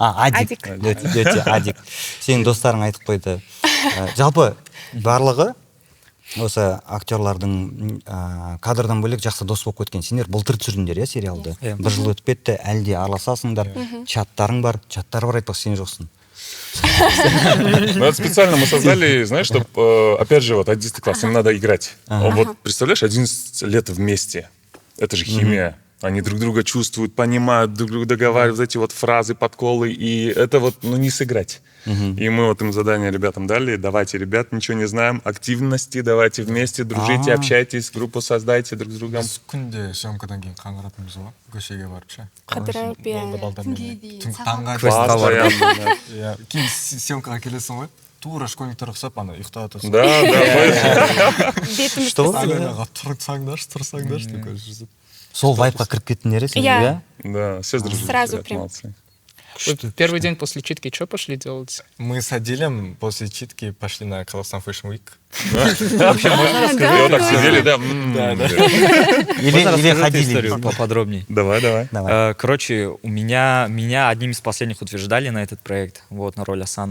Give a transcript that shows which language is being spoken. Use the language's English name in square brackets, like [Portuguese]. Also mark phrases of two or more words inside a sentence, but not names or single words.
[Kazakh] Адик. Өте Адик. Сенің достарың айтып қойды. Жалпы барлығы осы актерлардың кадрдан бөлек жақсы дос болып кеткен. Сендер былтыр түсірдіңдер, сериалды. Бір жыл өтіп кетті, әлі де араласасыңдар. Чаттарың бар айтпақ, сен жоқсың. [Russian] Ну, это специально мы создали, знаешь, чтобы, опять же, вот 11 класс, им надо играть. Вот представляешь, 11 лет вместе. Это же химия. Они друг друга чувствуют, понимают, друг друга договаривают, эти вот фразы, подколы. И это вот, ну, не сыграть. И мы вот им задание ребятам дали. Давайте, ребят, ничего не знаем. Активности, давайте вместе, дружите, общайтесь, группу создайте друг с другом. [Kazakh] Біз күнде съемкадан кейін қаңғыратынбыз ғой, көшеге барып ше. Қыдырып, иә. Түнге дейін. Таңға Квестқа барып. Иә, кейін съемкаға келесің ғой, тура школьниктер ұқсап, ана ұйықтап отырсың. [Russian] Да. Что? [Kazakh] Аренаға тұрсаңдаршы, деп көріп жүрсіп. Сол вайпқа кіріп кеттіңдер, сендер, [Russian] Да, все дружили. Сразу ребят, прям. молодцы. Первый день после читки что пошли делать? Мы с Адилем после читки пошли на Казахстан Fashion Week. Вообще можно рассказать? И вот так сидели, да. Или ходили. Историю поподробнее. Давай. Короче, меня одним из последних утверждали на этот проект, вот, на роль Асана.